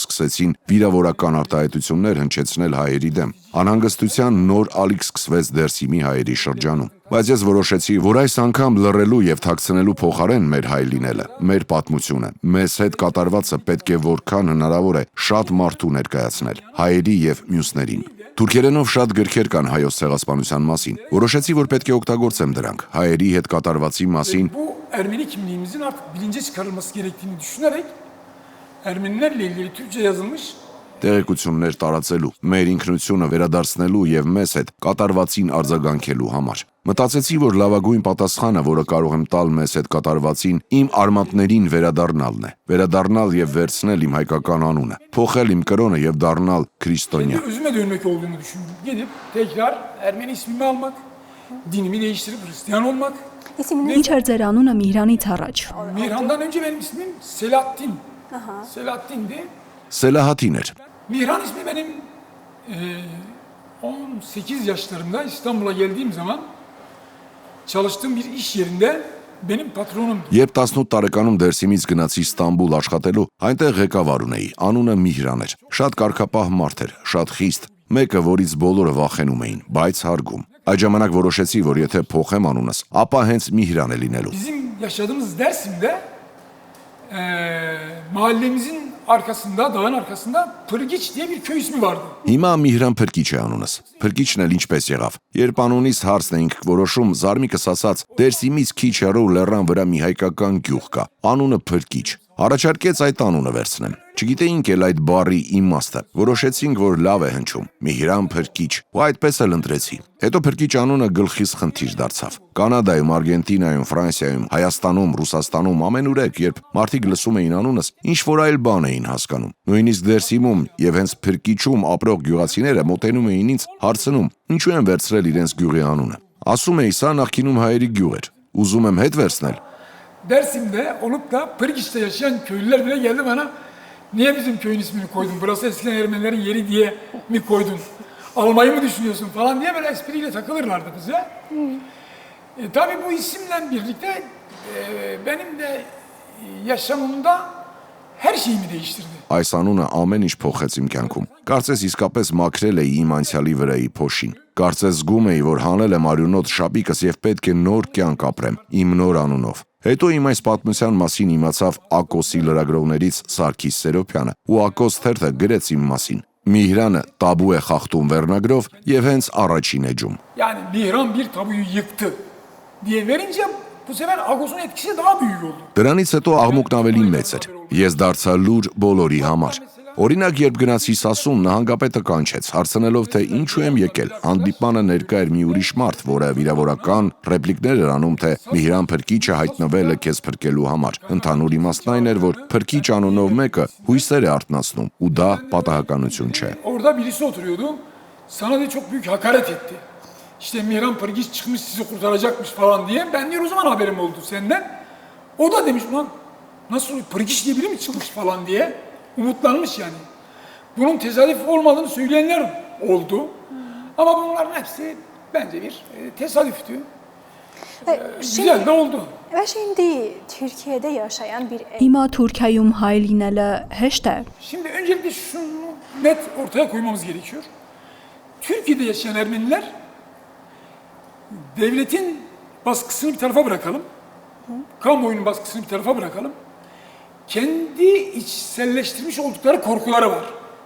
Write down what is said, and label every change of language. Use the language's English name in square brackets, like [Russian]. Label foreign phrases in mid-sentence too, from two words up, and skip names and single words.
[Armenian] սկսեցին վիրավորական արտահայտություններ հնչեցնել հայերի դեմ։ Անհանգստության նոր ալիք սկսվեց Դերսիմի հայերի շրջանում։ Բայց ես որոշեցի, որ այս անգամ լռելու եւ թաքցնելու փոխարեն մեր հայ լինելը, մեր պատմությունը, մեզ հետ կատարվածը պետք է որքան հնարավոր է շատ մարդու ներկայացնել, հայերի եւ մյուսներին։ Թուրքերենով շատ գրքեր կան հայոց ցեղասպանության մասին։ Որոշեցի, որ պետք է օգտագործեմ դրանք հայերի հետ կատարվածի մասին։ [Turkish] Bu Ermeni kimliğimizin artık bilince çıkarılması gerektiğini düşünerek Ermenilerle ilgili Türkçe yazılmış [Armenian] Տեղեկություններ տարածելու, մեր ինքնությունը վերադարձնելու եւ մեզ հետ կատարվածին արձագանքելու համար։ Մտածեցի, որ լավագույն պատասխանը, որը կարող եմ տալ մեզ հետ կատարվածին, իմ արմատներին վերադառնալն է։ Վերադառնալ եւ վերցնել իմ հայկական անունը, փոխել իմ կրոնը եւ դառնալ քրիստոնյա։ [Turkish] özüme dönmek olduğunu düşündüm. Gidip tekrar Ermeni ismimi almak, dinimi değiştirip Hristiyan olmak. [Armenian] Ինչ էր ձեր անունը Միհրանից առաջ։ [Turkish] Mihran'dan önce benim ismim Selahattin. Selahattin'di. [Armenian] Սելահատին էր։ [Turkish] Mihran ismi benim 18 yaşlarımda İstanbul'a geldiğim zaman çalıştığım bir iş yerinde benim patronum. [Armenian] Երբ 18 տարեկանում Դերսիմից գնացի Ստամբուլ աշխատելու, այնտեղ ղեկավար ունեի, անունը Միհրան էր։ Շատ կարգապահ մարդ էր, շատ խիստ, մեկը, որից բոլորը վախենում էին, բայց հարգում։ Այդ ժամանակ որոշեցի, որ եթե փոխեմ անունս, ապա հենց Միհրան է լինելու։ [Turkish] Bizim yaşadığımız Dersim'de mahallemizin arkasında, dağın arkasında Pırgiç diye bir köy ismi vardı. [Armenian] Հիմա Միհրան Փրկիչ է անունս։ Փրկիչն էլ ինչպես եղավ։ Երբ անունից հարցն էինք որոշում, Զարմիկս ասաց, Դերսիմից քիչ հեռու լեռան վրա մի հայկական գյուղ կա, անունը Փրկիչ։ Առաջարկեց այդ անունը վերցնեմ։ Չգիտեինք էլ այդ բառի իմաստը։ Որոշեցինք, որ լավ է հնչում։ Միհրան Փրկիչ։ Ու այդպես էլ ընտրեցի։ Հետո Փրկիչ անունը գլխիս խնդիր դարձավ։ Կանադայում, Արգենտինայում, Ֆրանսիայում, Հայաստանում, Ռուսաստանում ամենուրեք, երբ մարդիկ լսում էին անունս, ինչ որ այլ բան էին հասկանում։ Նույնիսկ Դերսիմում եւ հենց Փրկիչում ապրող գյուղացիները մոտենում էին ինձ, հարցնում, ինչու են վերցրել իրենց գյուղի անունը։ Ասում էի, սա նախկինում հայերի գյուղ էր։ Ուզում եմ հետ վերցնել։ [Turkish] Dersim'de olup da Pırgiç'te yaşayan köylüler bile geldi bana. Niye bizim köyün ismini koydun? Burası eskiden Ermenilerin yeri diye mi koydun? Almayı mı düşünüyorsun falan diye böyle espriyle takılırlardı bize. Tabii bu isimle birlikte benim de yaşamımda her şeyimi değiştirdi. [Armenian] Այս անունը ամեն ինչ փոխեց իմ կյանքում։ Կարծես իսկապես մաքրել էի իմ անցյալի վրայի փոշին։ Կարծես զգում էի, որ հանել եմ արյունոտ շապիկս եւ պետք է նոր կյանք ապրեմ իմ նոր անունով։ Հետո իմ այս պատմության մասին իմացավ Ակոսի լրագրողներից Սարգիս Սերոփյանը, ու Ակոս թերթը գրեց իմ մասին։ Միհրանը տաբու է խախտում վերնագրով եւ հենց առաջին էջում։ [Turkish] Yani Mihran bir tabuyu yıktı diye verince bu sefer Agos'un etkisi daha büyük oldu. [Armenian] Դրանից հետո աղմուկն ավելի մեծ էր։ Ես դարձա լուր բոլորի համար։ Օրինակ, երբ գնացի Սասուն, նահանգապետը կանչեց, հարցնելով, թե ինչու եմ եկել։ Հանդիպմանը ներկա էր մի ուրիշ մարդ, որը վիրավորական ռեպլիկներ էր անում, թե Միհրան Փրկիչը հայտնվել է քեզ փրկելու համար։ Ընդհանուր իմաստն այն էր, որ Փրկիչ անունով մեկը հույսեր է արթնացնում, ու դա պատահականություն չէ։ [Turkish] Orada birisi oturuyordu. Sana da çok büyük hakaret etti. İşte Mihran Pırgiç çıkmış sizi kurtaracakmış falan diye. Ben diyor o zaman haberim oldu senden. O da demiş lan nasıl Pırgiç diye biri mi çıkmış falan diye. Umutlanmış yani. Bunun tesadüf olmadığını söyleyenler oldu. Ama bunların hepsi bence bir tesadüftü. Güzel de oldu. Ve şimdi Türkiye'de yaşayan bir [Armenian] Հիմա Թուրքիայում հայ լինելը հեշտ է։ [Turkish] Şimdi öncelikle şunu net ortaya koymamız gerekiyor. Türkiye'de yaşayan Ermeniler devletin baskısını bir tarafa bırakalım. Kamuoyunun baskısını bir tarafa bırakalım. Kendi içselleştirmiş oldukları korkuları var.